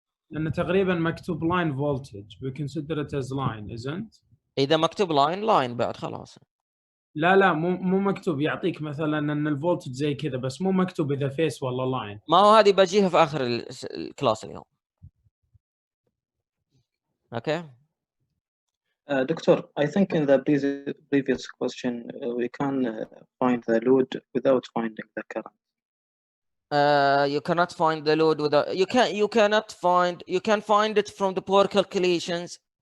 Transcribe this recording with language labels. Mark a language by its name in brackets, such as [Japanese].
[Arabic] لأنه تقريبا مكتوب [English] line voltage we consider it as line isn't؟ [Arabic] اذا مكتوب لاين بعد خلاص. لا مو مكتوب، يعطيك مثلا ان الفولتج زي كذا بس مو مكتوب اذا فيس ولا لاين. ما هو هذه بجيها في اخر الكلاس اليوم. اوكي. [English] Doctor, I think in the previous question we can find the load without finding the current. You cannot find the load without you can find it from the power calculations.